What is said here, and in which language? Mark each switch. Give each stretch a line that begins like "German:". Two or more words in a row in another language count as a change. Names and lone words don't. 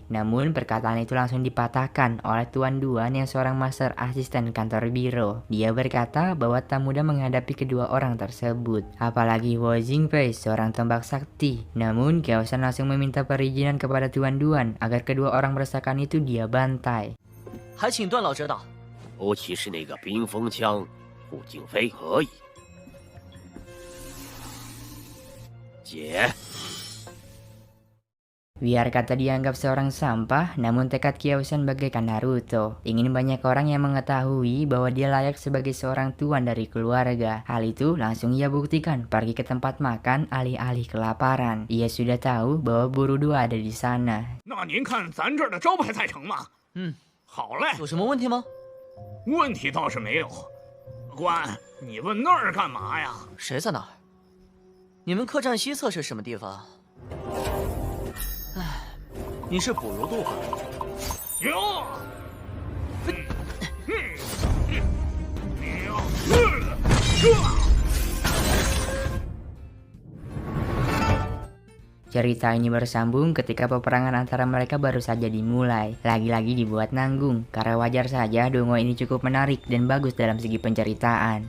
Indonesian: Namun, perkataan itu langsung dipatahkan oleh Tuan Duan yang seorang master asisten kantor biro. Dia berkata bahwa tak mudah menghadapi kedua orang tersebut, apalagi Hu Jingfei seorang tombak sakti. Namun, Kiao Shen langsung meminta perizinan kepada Tuan Duan agar kedua orang meresahkan itu dia bantai.
Chinese: 还请段老指导。尤其是那个冰封枪，顾景飞可以。姐，
Indonesian: Biar kata dianggap seorang sampah, namun tekad Kyaosan bagaikan Naruto. Ingin banyak orang yang mengetahui bahwa dia layak sebagai seorang tuan dari keluarga. Hal itu langsung ia buktikan pergi ke tempat makan alih-alih kelaparan. Ia sudah tahu bahwa Boruto ada di sana.
Chinese: 那您看咱这儿的招牌菜成吗？好嘞，有什么问题吗？问题倒是没有。官，你问那儿干嘛呀？谁在那儿？你们客栈西侧是什么地方？哎，你是捕如渡吧？哟，
Indonesian: Cerita ini bersambung ketika peperangan antara mereka baru saja dimulai. Lagi-lagi dibuat nanggung, karena wajar saja donghua ini cukup menarik dan bagus dalam segi penceritaan.